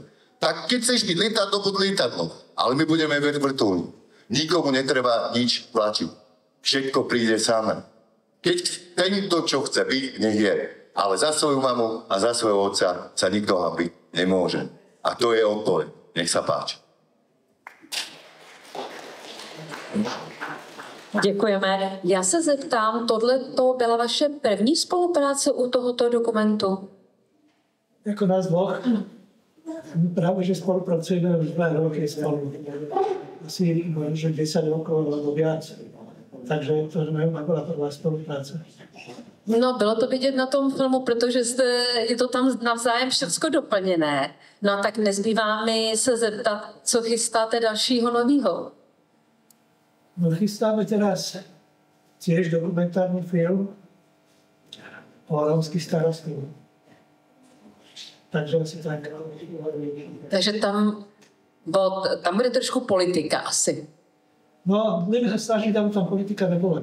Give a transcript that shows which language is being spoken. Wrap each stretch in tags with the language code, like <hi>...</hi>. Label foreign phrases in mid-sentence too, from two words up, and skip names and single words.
<sk>Tak keď chceš byť lietadlo, buď lietadlo. Ale my budeme vrtuľník. Nikomu netreba nič platiť. Všetko príde samé. Keď tento, čo chce byť, nech je. Ale za svoju mamu a za svojho otca sa nikto hambiť nemôže. A to je odpoveď. Nech sa páči.</sk> <cs>Děkujeme. Já se zeptám, tohle to byla vaše první spolupráce u tohoto dokumentu?</cs> <sk>Jako nás dvoch? Práve, že spolupracujeme už 2 roky spolu. Asi možno 10 rokov alebo viac.</sk> <cs>Takže to byla prvá spolupráce. No, bylo to vidět na tom filmu, protože je to tam navzájem všecko doplněné. No a tak nezbývá mi se zeptat, co chystáte dalšího novýho?</cs> <sk>No, chystáme teraz tiež dokumentárny film o rómskych starostoch. Takže asi tak. Takže tam bude trošku politika asi. No, budeme sa snažiť, aby tam politika nebola.</sk>